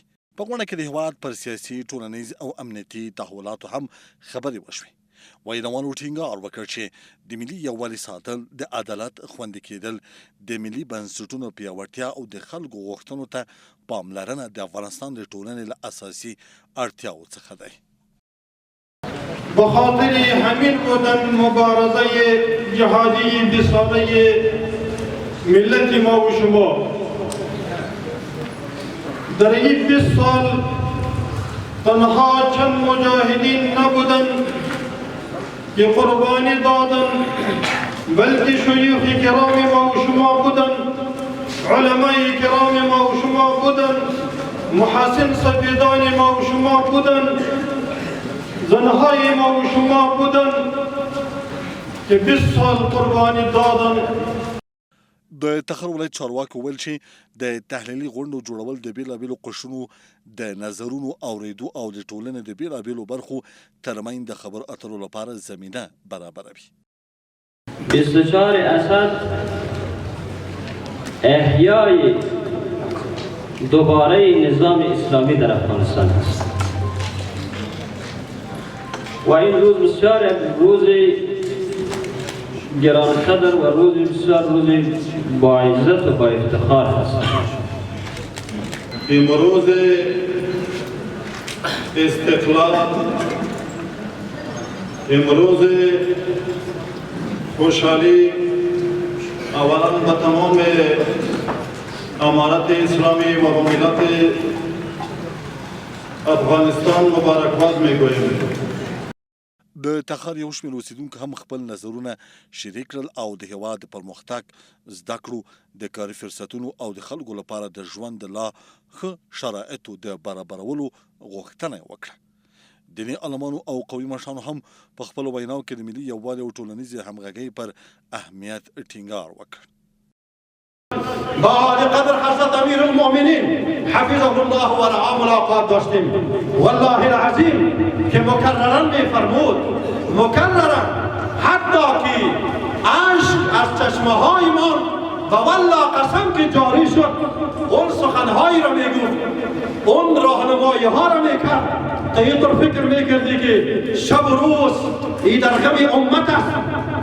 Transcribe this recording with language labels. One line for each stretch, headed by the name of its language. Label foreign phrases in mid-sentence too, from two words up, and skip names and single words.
Pashto: په غونډه کې د هېواد پر سیاسي، ټولنیز او امنیتي تحولاتو هم خبرې وشوې. ویناوالو ټینګار وکړ چې د ملي یووالي ساتل، د عدالت خوندي کېدل، د ملي بنسټونو پیاوړتیا او د خلکو غوښتنو ته پاملرنه د افغانستان د ټولنې له اساسي اړتیاو څخه دی.
Persian: به خاطر همین بودن مبارزه جهادی 20 ساله ملت ما و شما در این 20 سال تنها چند مجاهدین نبودند که قربانی دادن، بلکه شیوخ کرام ما و شما بودن، علمای کرام ما و شما بودن، محسن سفیدان ما و شما بودن، زنهای ما و شما بودن که 20 سال قربانی دادن.
Pashto: د تخار ولایت چارواکو ویل چې د تحلیلي غونډو جوړول د بېلابېلو قشرونو د نظرونو اورېدو او د ټولنې د بېلابېلو برخو ترمنځ د خبرو اترو لپاره زمینه برابروي.
Persian: استشار اسد احیای دوباره نظام اسلامی در افغانستان است و این روز بسیار روز گرانقدر و روز بسیار روز با عزت و با افتخار است. امروز استقلال، امروز خوشحالی اولا به تمام امارت اسلامی و به ملت افغانستان مبارکباد میگویم.
Pashto: د تخار یو شمېر اوسیدونکو هم خپل نظرونه شریک کړل او د هېواد د پرمختګ، زده کړو، د کاري فرصتونو او د خلکو لپاره د ژوند د لا ښه شرایطو د برابرولو غوښتنه وکړه. دیني عالمانو او قومي مشرانو هم په خپلو ویناو کې د ملي یووالي او ټولنیزې همغږۍ پر اهمیت ټینګار وکړ.
Persian: با قدر حضرت امیر المؤمنین
Arabic: حفظه الله و رعاه
Persian: ملاقات داشتیم.
Arabic: والله العظیم
Persian: که مکررا میفرمود، مکررا حتی که اشک از چشمه های ما و والله قسم که جاری شد اون سخنهایی را میگفت، اون راهنمایی ها را میکرد که اینطور فکر میکردی که شب و روز این در غم امت است